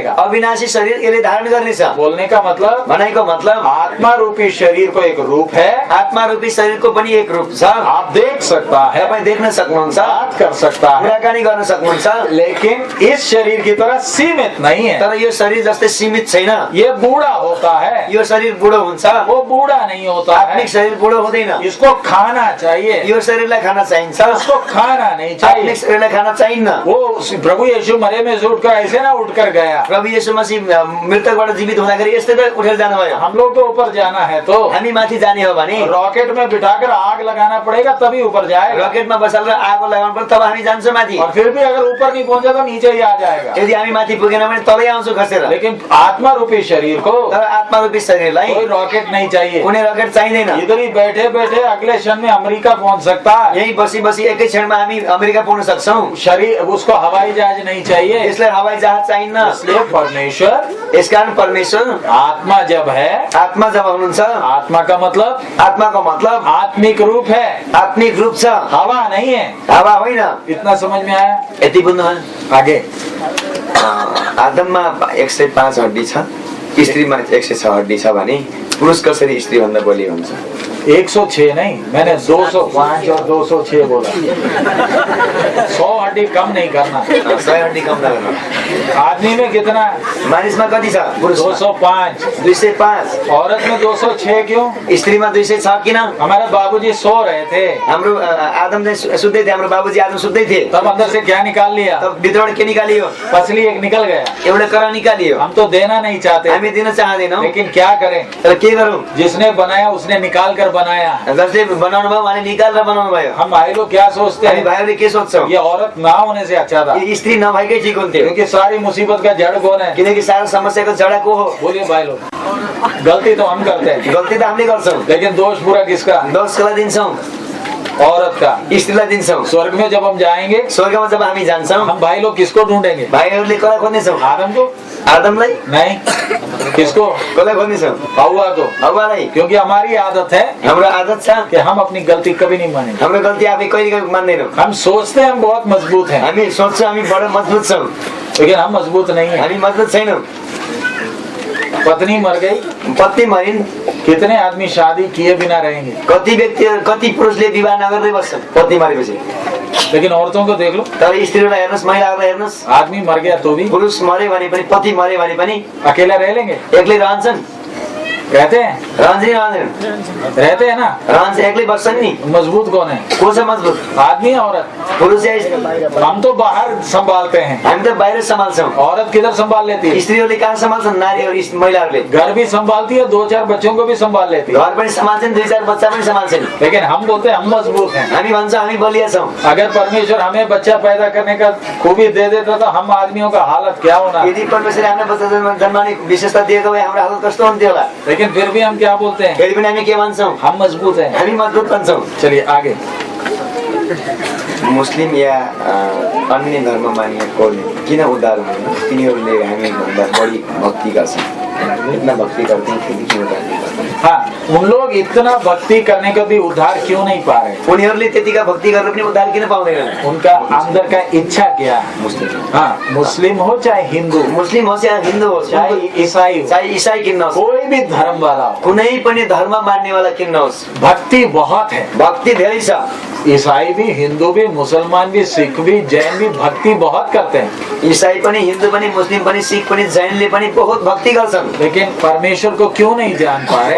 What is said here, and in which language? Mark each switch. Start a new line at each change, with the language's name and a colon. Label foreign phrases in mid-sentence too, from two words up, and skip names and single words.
Nepali: अविनाशी शरीर यसले धारण गर्नेछ।
Hindi: बोलने का मतलब
Nepali: भनाइको मतलब
Hindi: आत्मा रूपी शरीर को एक रूप है,
Nepali: आत्मा रूपी शरीरको पनि एक रूप छ।
Hindi: आप देख सकता है,
Nepali: तपाईँ देख्न सक्नुहुन्छ,
Hindi: बात कर सकता है,
Nepali: कुराकानी गर्न सक्नुहुन्छ,
Hindi: लेकिन इस शरीर की तरह सीमित नहीं है।
Nepali: तर यो शरीर जस्तै सीमित छैन।
Hindi: ये बूढ़ा होता है,
Nepali: यो शरीर बुढो हुन्छ,
Hindi: वो बूढ़ा नहीं होता है।
Nepali: आत्मिक शरीर बुढो हुँदैन।
Hindi: इसको खाना चाहिए,
Nepali: यो शरीरलाई खाना चाहिन्छ,
Hindi: इसको खाना नहीं चाहिए।
Nepali: आत्मिक शरीरलाई खाना चाहिन्न।
Hindi: वो प्रभु यीशु मरे में से उठकर ऐसे ना उठकर गया।
Nepali: प्रभु यीशु मसीह मृतकबाट जीवित हुँदाखेरि यस्तै त उठेर जानुभयो।
Hindi: हम लोग को ऊपर जाना है तो
Nepali: हामी माथि जाने हो भने
Hindi: रॉकेट में बिठाकर आग लगाना पड़ेगा, तभी ऊपर जाएगा।
Nepali: रकेटमा बसालेर आगो लगाउनु पर्छ, तब हामी जान्छौँ माथि।
Hindi: और फिर भी अगर ऊपर नहीं पहुंचा तो नीचे ही आ जाएगा।
Nepali: यदि हामी माथि पुगेन भने तलै आउँछौँ खसेर।
Hindi: लेकिन आत्मा रूपी शरीर को
Nepali: तर आत्मा रूपी शरीरलाई
Hindi: कोई रॉकेट नहीं चाहिए।
Nepali: कुनै रकेट चाहिँदैन।
Hindi: इधर ही बैठे बैठे अगले क्षण में अमेरिका पहुंच सकता है।
Nepali: यही बसी बसी एकै क्षणमा हामी अमेरिका पुग्न सक्छौँ।
Hindi: शरीर उसको हवाई जहाज नहीं चाहिए,
Nepali: यसलाई हवाई जहाज चाहिन्न।
Hindi: इसलिए परमेश्वर
Nepali: यसकारण परमेश्वर
Hindi: आत्मा जब है,
Nepali: आत्मा जब हुनुहुन्छ,
Hindi: आत्मा का मतलब
Nepali: आत्माको मतलब
Hindi: आत्मिक रूप है,
Nepali: आत्मिक रूप छ,
Hindi: हवा नहीं है।
Nepali: हावा होइन।
Hindi: इतना समझ में आया?
Nepali: यति बुझ्नुभयो?
Hindi: आगे
Nepali: आदममा 105 हड्डी छ, स्त्रीमा 106 हड्डी छ भने पुरुष कसरी स्त्री भन्दा बलियो हुन्छ?
Hindi: 106 नहीं, मैंने 205 और 206 बोला। 100 हड्डी कम नहीं करना।
Nepali: 100 हड्डी कम नगर्नु।
Hindi: आदमी में कितना?
Nepali: मानिसमा कति छ? पुरुष 205, 205।
Hindi: औरत में 206 क्यों?
Nepali: स्त्रीमा 206 किन?
Hindi: हमारे बाबूजी सो रहे थे,
Nepali: हाम्रो आदम चाहिँ सुत्दै थिए, हाम्रो बाबुजी आदम सुत्दै थिए।
Hindi: तब अंदर से क्या निकाल लिया?
Nepali: तब भित्रबाट के निकालियो?
Hindi: पसली एक निकल गया।
Nepali: एउटा करा निकालियो।
Hindi: हम तो देना नहीं चाहते,
Nepali: हामी दिन चाहँदैनौँ,
Hindi: लेकिन क्या करें?
Nepali: तर के गरौँ?
Hindi: जिसने बनाया उसने निकाल कर बनाया।
Nepali: जसले बनाउनु भयो उहाँले निकालेर बनाउनु भयो।
Hindi: हम भाई लोग क्या सोचते
Nepali: हामी
Hindi: हैं?
Nepali: भाइहरूले के सोच्छौँ?
Hindi: ये औरत ना होने से अच्छा था,
Nepali: यो स्त्री नभएकै ठिक हुन्थ्यो,
Hindi: क्योंकि सारी मुसीबत का जड़ कौन है?
Nepali: किनकि सारा समस्याको जडा को हो?
Hindi: बोलिए भाई लोग। गलती तो हम करते हैं,
Nepali: गल्ती त हामीले गर्छौँ,
Hindi: लेकिन दोष पूरा किसका?
Nepali: दोष कसलाई दिन्छौँ?
Hindi: औरत का।
Nepali: स्त्रीलाई दिन्छौँ।
Hindi: स्वर्ग में जब हम जाएंगे,
Nepali: स्वर्गमा जब हामी जान्छौँ,
Hindi: हम भाई लोग किसको ढूंढेंगे?
Nepali: भाइहरूले कसलाई खोज्नेछौँ?
Hindi: आदम को
Nepali: आदमलाई?
Hindi: नहीं, किसको?
Nepali: कसलाई खोज्नेछौँ?
Hindi: हव्वा को,
Nepali: हव्वालाई।
Hindi: क्योंकि हमारी आदत है
Nepali: हाम्रो आदत छ
Hindi: कि हम अपनी गलती कभी नहीं मानेंगे।
Nepali: हाम्रो गल्ती आफै कहिले मान्दैनौँ।
Hindi: हम सोचते हैं हम बहुत मजबूत हैं,
Nepali: हामी सोच्छौँ हामी बडो मजबुत छौँ,
Hindi: लेकिन हम मजबूत नहीं हैं।
Nepali: हामी मजबुत छैनौँ।
Hindi: पत्नी मर गई,
Nepali: पत्नी मरिन्,
Hindi: कितने आदमी शादी किए बिना रहेंगे?
Nepali: कति व्यक्ति कति पुरुषले विवाह नगर्दै बस्छन् पत्नी मरेपछि।
Hindi: लेकिन औरतों को देख लो,
Nepali: तर स्त्रीलाई हेर्नुहोस्, महिलाहरूलाई हेर्नुहोस्,
Hindi: आदमी मर गया तो भी
Nepali: पुरुष मरे भने पनि, पति मरे भने पनि
Hindi: अकेला रह लेंगे?
Nepali: एक्लै रहन्छन्?
Hindi: रहते हैं,
Nepali: रहन्छ नि रहँदैन?
Hindi: रहते हैं ना।
Nepali: रहन्छ, एक्लै बस्छन् नि।
Hindi: मजबूत कौन है?
Nepali: को छ मजबुत?
Hindi: आदमी या औरत?
Nepali: पुरुष या स्त्री?
Hindi: हम तो बाहर संभालते हैं,
Nepali: हामी त बाहिर सम्हाल्छौँ।
Hindi: औरत किधर संभाल लेती है?
Nepali: स्त्रीहरूले कहाँ सम्हाल्छन्? नारीहरू, महिलाहरूले
Hindi: घर भी संभालती है, 2-4 बच्चों को भी संभाल लेती है।
Nepali: घर पनि सम्हाल्छन्, 2-4 बच्चा पनि सम्हाल्छन्।
Hindi: लेकिन हम बोलते हैं हम मजबूत हैं।
Nepali: हामी भन्छौँ हामी बलिया छौँ।
Hindi: अगर परमेश्वर हमें बच्चा पैदा करने का खूबी दे देता तो हम आदमियों का हालत क्या होना?
Nepali: यदि परमेश्वरले हामीलाई बच्चा जन्माउने विशेषता दिएको भए हाम्रो हालत कस्तो हुन्थ्यो होला?
Hindi: लेकिन फिर भी हम क्या बोलते हैं,
Nepali: फेरि पनि हामी के भन्छौँ,
Hindi: हम मजबूत हैं।
Nepali: हामी मजबुत भन्छौँ।
Hindi: चलिए आगे।
Nepali: मुस्लिम या अन्य धर्म मान्नेकोले किन उद्धार हुँदैन? तिनीहरूले हामीभन्दा बढी भक्ति गर्छन्।
Hindi: इतना भक्ति करते हैं फिर भी क्यों उद्धार नहीं पाते? हाँ, उन लोग इतना भक्ति करने का भी उद्धार क्यों नहीं पा रहे?
Nepali: उनीहरूले त्यतिका भक्ति गरेर पनि उद्धार किन पाउँदैनन्?
Hindi: उनका अंदर का इच्छा क्या है? मुस्लिम, हाँ, मुस्लिम हो चाहे हिंदू,
Nepali: मुस्लिम होस् या हिन्दू होस्,
Hindi: चाहे ईसाई हो,
Nepali: चाहे ईसाई किन नहोस्,
Hindi: कोई भी धर्म वाला हो,
Nepali: कुनै पनि धर्म मान्नेवाला किन नहोस्,
Hindi: भक्ति बहुत है।
Nepali: भक्ति धेरै छ।
Hindi: ईसाई भी, हिंदू भी, मुसलमान भी, सिख भी, जैन भी भक्ति बहुत करते हैं।
Nepali: ईसाई पनि, हिन्दू पनि, मुस्लिम पनि, सिख पनि, जैनले पनि बहुत भक्ति गर्छन्।
Hindi: लेकिन परमेश्वर को क्यों नहीं जान पा रहे?